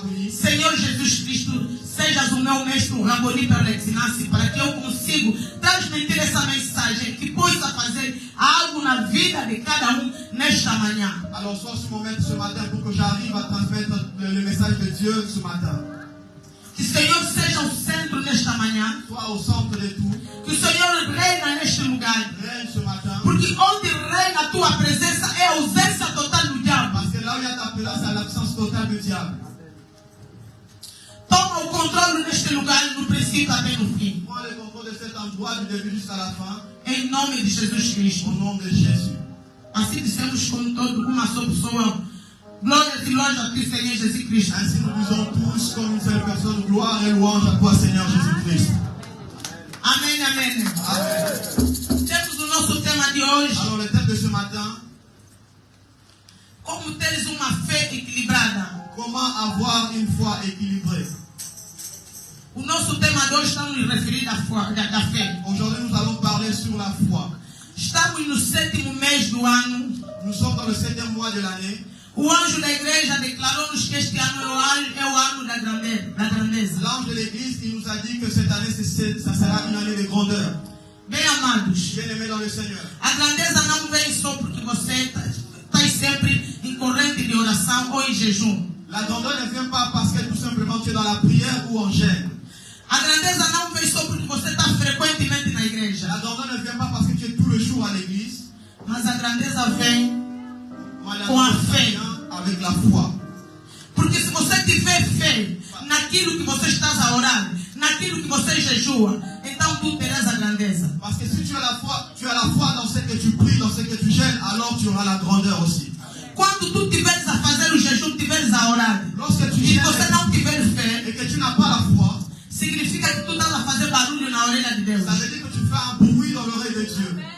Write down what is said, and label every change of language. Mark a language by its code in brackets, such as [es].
[pt] Senhor Jesus Cristo, sejas o meu mestre, o Raboni para ensinar-se, para que eu consiga transmitir essa mensagem, que possa fazer algo na vida de cada um nesta manhã. [fr] Alors sois sur mon maître ce matin pour que j'arrive à transmettre le message de Dieu ce matin. [pt] Que o Senhor seja o centro nesta manhã. [fr] Sois au centre de tout. [pt] Que o Senhor reina neste lugar. [fr] Règne ce matin. [pt] Porque onde reina a tua presença é a ausência total do diabo. [fr] Parce que là où il y a ta présence, c'est l'absence totale du diable. [pt] Toma o controle neste lugar, no princípio até no fim. [fr] Prends le contrôle de cet endroit du début jusqu'à la fin. [pt] Em nome de Jesus Cristo. [fr] Au nom de Jésus. [pt] Assim dissemos com todo uma só pessoa. Glória e [fr] louange [pt] a ti, Senhor Jesus Cristo. [fr] Ainsi nous disons tous comme une seule personne, gloire et louange à toi, Seigneur Jésus-Christ. [pt] Amém, amém. Temos o nosso tema de hoje. [fr] Alors le thème de ce matin. [pt] Como teres uma fé equilibrada. [fr] Comment avoir une foi équilibrée. [pt] O nosso tema de hoje está nos referindo à fé. [fr] Aujourd'hui nous allons parler sur la foi. [pt] Estamos no 7º mês do ano. [fr] Nous sommes dans le 7e mois de l'année. [pt] O anjo da igreja declarou-nos que este ano é o ano da grandeza. [fr] L'ange de l'église, il nous a dit que cette année, ça sera une année de grandeur. [pt] Bem amados, [fr] bien-aimés dans le Seigneur. [pt] A grandeza não vem só porque você está sempre em corrente de oração ou em jejum. [fr] La grandeur ne vient pas parce que tout simplement tu es dans la prière ou en jeûne. [pt] A grandeza não vem só porque você está frequentemente na igreja. [fr] La grandeur ne vient pas parce que tu es tout le jour à l'église. [pt] Mas a grandeza vem com a fé. [fr] Avec la foi. [pt] Porque se você tiver fé naquilo que você está a orar, naquilo que você jejua, então tu terás a grandeza. [fr] Parce que si tu as la foi dans ce que tu pries, dans ce que tu jeûnes, alors tu auras la grandeur aussi. [pt] Quando tu tiveres a fazer o jejum, tiveres a orar, [fr] lorsque tu [pt] e você não tiver fé, [fr] et que tu n'as pas la foi, [pt] significa que tu estás a fazer barulho na orelha de Deus. [fr] Ça veut dire que tu fais un bruit dans l'oreille de Dieu.